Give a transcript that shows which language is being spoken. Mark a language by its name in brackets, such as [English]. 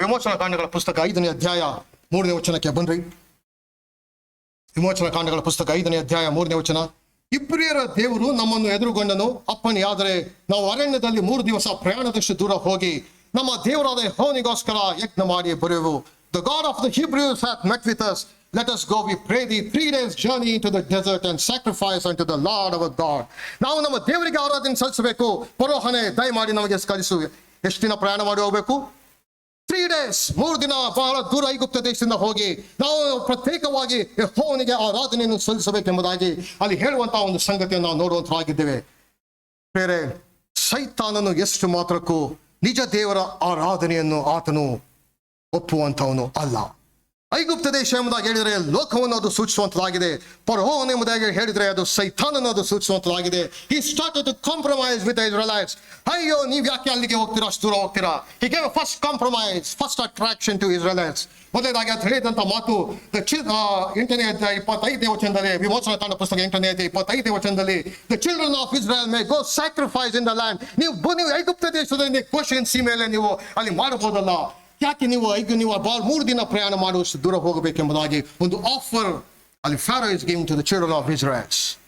[Kannada] ವಿಮೋಚನಾ ಕಾಂಡಗಳ ಪುಸ್ತಕ 5ನೇ ಅಧ್ಯಾಯ 3ನೇ ವಚನಕ್ಕೆ ಬನ್ರಿ. ವಿಮೋಚನಾ ಕಾಂಡಗಳ ಪುಸ್ತಕ 5ನೇ ಅಧ್ಯಾಯ 3ನೇ ವಚನ. ಇಬ್ರಿಯರ ದೇವರು ನಮ್ಮನ್ನು ಎದುರುಗೊಂಡನು, ಅಪ್ಪಣೆಯಾದರೆ ನಾವು ಅರಣ್ಯದಲ್ಲಿ 3 ದಿವಸ ಪ್ರಯಾಣದಷ್ಟು ದೂರ ಹೋಗಿ ನಮ್ಮ ದೇವರಾದ ಯೆಹೋವನಿಗೋಸ್ಕರ ಯಜ್ಞ ಮಾಡಿ ಬರುವೆವು. [English] The God of the Hebrews hath met with us. Let us go, we pray thee, 3 days journey into the desert and sacrifice unto the Lord our God. [Kannada] ನಾವು ನಮ್ಮ ದೇವರಿಗೆ ಆರಾಧನೆ ಸಲ್ಲಿಸಬೇಕು. ಫರೋಹನೇ ದಯಮಾಡಿ ನಮಗೆ ಕಲಿಸು. ಎಷ್ಟು ದಿನ ಪ್ರಯಾಣ ಮಾಡಿ ಹೋಗಬೇಕು? [English] 3 days, [Kannada] 3 ದಿನ ಬಹಳ ದೂರ ಐಗುಪ್ತ ದೇಶದಿಂದ ಹೋಗಿ ನಾವು ಪ್ರತ್ಯೇಕವಾಗಿ ಯೆಹೋವನಿಗೆ ಆರಾಧನೆಯನ್ನು ಸಲ್ಲಿಸಬೇಕೆಂಬುದಾಗಿ ಅಲ್ಲಿ ಹೇಳುವಂತಹ ಒಂದು ಸಂಗತಿಯನ್ನು ನಾವು ನೋಡುವಂತರಾಗಿದ್ದೇವೆ. ಬೇರೆ ಸೈತಾನನು ಎಷ್ಟು ಮಾತ್ರಕ್ಕೂ ನಿಜ ದೇವರ ಆರಾಧನೆಯನ್ನು ಆತನು ಒಪ್ಪುವಂತವನು ಅಲ್ಲ. ಐಗುಪ್ತ ದೇಶ ಎಂಬುದಾಗಿ ಹೇಳಿದರೆ ಲೋಕವನ್ನು ಅದು ಸೂಚಿಸುವಂತದಾಗಿದೆ. ಫರೋಹನ್ ಎಂಬುದಾಗಿ ಹೇಳಿದರೆ ಅದು ಸೈತಾನನ್ನು ಅದು ಸೂಚಿಸುವಂತದಾಗಿದೆ. [English] He started to compromise with the Israelites. [Kannada] ಅಯ್ಯೋ, ನೀವು ಯಾಕೆ ಅಲ್ಲಿಗೆ ಹೋಗ್ತೀರಾ, ಅಷ್ಟು ದೂರ ಹೋಗ್ತೀರಾ? [English] He gave a first compromise, first attraction to Israelites. [Kannada] ಮೊದಲನೇದಾಗಿ ಅದು ಹೇಳಿದಂತ ಮಾತು 8ನೇ ಅಧ್ಯಾಯ 25ನೇ ವಚನದಲ್ಲಿ, ವಿಮೋಚನಾ ಕಾಂಡ ಪುಸ್ತಕ 8ನೇ ಅಧ್ಯಾಯ 25ನೇ ವಚನದಲ್ಲಿ, [English] the children of Israel may go sacrifice in the land. [Kannada] ನೀವು ಐಗುಪ್ತ ದೇಶದಲ್ಲಿ ಗೋಷೆನ್ ಸೀಮೆಯಲ್ಲಿ ನೀವು ಅಲ್ಲಿ ಮಾಡಬಹುದಲ್ಲ, ಯಾಕೆ ನೀವು 3 ದಿನ ಪ್ರಯಾಣ ಮಾಡುವಷ್ಟು ದೂರ ಹೋಗಬೇಕೆಂಬುದಾಗಿ ಒಂದು ಆಫರ್ ಅಲ್ಲಿ [English] Pharaoh is giving to the children of Israels.